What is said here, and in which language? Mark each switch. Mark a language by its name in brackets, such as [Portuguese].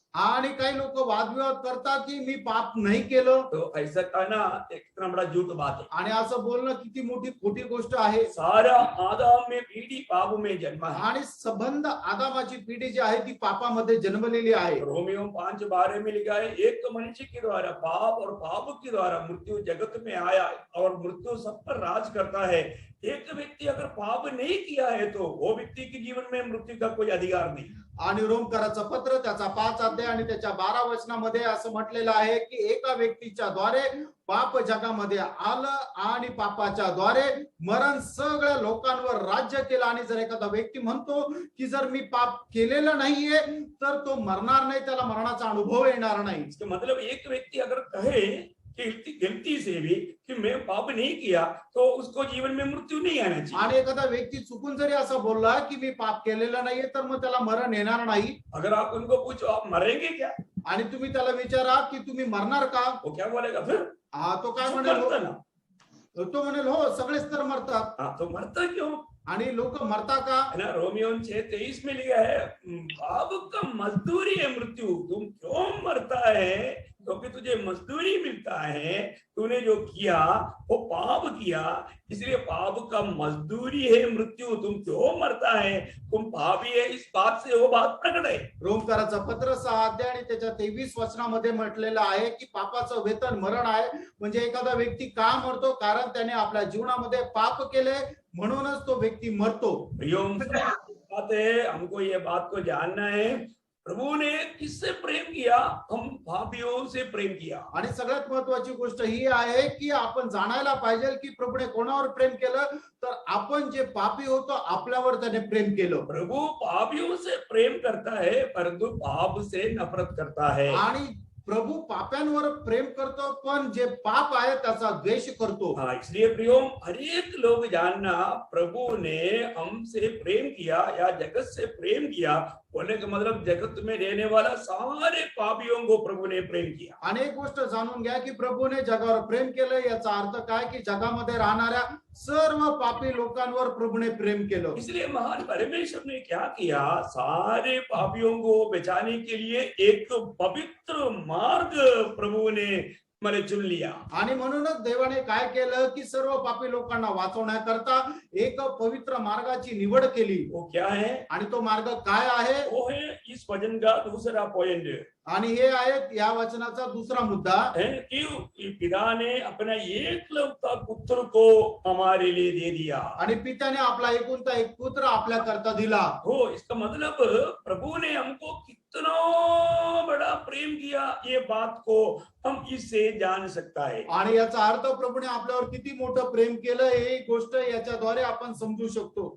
[Marathi] आणि काही लोक वादविवाद करतात की मी पाप नाही केलं. [Hindi] तो ऐसा कहना एक इतना बड़ा झूठ बात है. [Marathi] आणि असं बोलणं किती मोठी खोटी गोष्ट आहे. [Hindi] सारा आदम में पीढ़ी पाप में जन्मा है. [Marathi] आणि संबंध आदामाची पिढी जी आहे ती पापामध्ये जन्मलेली आहे. [Hindi] रोमियो 5:12 में लिखा है, एक मनुष्य के द्वारा पाप और पाप के द्वारा मृत्यु जगत में आया और मृत्यु सब पर राज करता है. एक व्यक्ती अगर पाप नहीं किया है तो वो व्यक्ति के जीवन में मृत्यू का कोई अधिकार नहीं. [Marathi] आणि रोमकराचं पत्र त्याचा 5 अध्याय आणि त्याच्या 12 वचनामध्ये असं म्हटलेलं आहे की एका व्यक्तीच्या द्वारे पाप जगामध्ये आलं आणि पापाच्या द्वारे मरण सगळ्या लोकांवर राज्य केलं. आणि जर एखादा व्यक्ती म्हणतो की जर मी पाप केलेलं नाहीये तर तो मरणार नाही, त्याला मरणाचा अनुभव येणार नाही. [Hindi] मतलब एक व्यक्ति अगर कहे गलती से भी कि मैं पाप नहीं किया तो उसको जीवन में मृत्यू नहीं आना चाहिए. [Marathi] आणि एखादा व्यक्ती चुकून जरी असं बोलला की मी पाप केलेलं नाहीये तर मग त्याला मरण येणार नाही. [Hindi] अगर आप उनको पूछो आप मरेंगे क्या, [Marathi] आणि तुम्ही त्याला विचारा की तुम्ही मरणार का, [Hindi] वो क्या बोलेगा फिर? [Marathi] हा तो काय म्हणेल, तो म्हणेल हो सगळेच तर मरतात. [Hindi] हाँ, तो मरता क्यों? [Marathi] आणि लोक मरता का? [Hindi] है ना, रोमियो 6:23 में लिखा है, पाप का मजदूरी है मृत्यू. तुम क्यों मरता है? क्योंकि तुझे मजदूरी मिलता है. तूने जो किया वो पाप किया, इसलिए पाप का मजदूरी है मृत्यू. तुम क्यों मरता है? तुम पापी है. इस बात से वो बात प्रकट है. [Marathi] रोमकाराचं पत्र 6 अध्याय आणि त्याच्या 23 वचनामध्ये म्हटलेलं आहे की पापाचं वेतन मरण आहे. म्हणजे एखादा व्यक्ती का मरतो? कारण त्याने आपल्या जीवनामध्ये पाप केले म्हणूनच तो व्यक्ती मरतो. [Hindi] बात है, हमको ये बात को जानना है, प्रभु ने किससे प्रेम किया? हम पापियों से प्रेम किया. [Marathi] आणि सगळ्यात महत्वाची गोष्ट ही आहे की आपण जाणायला पाहिजे की प्रभूने कोणावर प्रेम केलं, तर आपण जे पापी होतो आपल्यावर त्याने प्रेम केलं. [Hindi] प्रभु पापियों से प्रेम करता है परंतु पाप से नफरत करता है. [Marathi] आणि प्रभू पाप्यांवर प्रेम करतो पण जे पाप आहे त्याचा द्वेष करतो. [Hindi] हाँ, इसलिए प्रियो, हर एक लोग जानना, प्रभु ने हमसे प्रेम किया या जगत से प्रेम किया बोलने का मतलब जगत में रहने वाला सारे पापियों को प्रभु ने प्रेम किया. [Marathi] अनेक गोष्ट जाणून घ्या की प्रभूने जगावर प्रेम केलं. याचा अर्थ काय की जगामध्ये राहणाऱ्या सर्व पापी लोकांवर प्रभूने प्रेम केलं. [Hindi] इसलिए महान परमेश्वर ने क्या किया? सारे पापियों को बचाने के लिए एक पवित्र मार्ग प्रभु ने मैंने चुन लिया। [Marathi] आणि म्हणूनच देवाने काय केलं की सर्व पापी लोकांना वाचवण्याकरता एक पवित्र मार्गाची निवड केली. [Hindi] वो क्या है? [Marathi] आणि तो मार्ग काय आहे? [Hindi] वो है इस वचन का दूसरा पॉइंट [Marathi] आणि हे आहे या वचनाचा दुसरा मुद्दा [Hindi] है कि पिता ने अपना एकलौता पुत्र को हमारे लिए दे दिया। [Marathi] आणि पित्याने आपला एकुलता एक पुत्र आपल्या करता दिला. [Hindi] हो, इसका मतलब प्रभु ने हमको कितना बड़ा प्रेम किया, ये बात को हम इससे जान सकता है। [Marathi] आणि याचा अर्थ प्रभूने आपल्यावर किती मोठं प्रेम केलं ही गोष्ट याच्याद्वारे आपण समजू शकतो.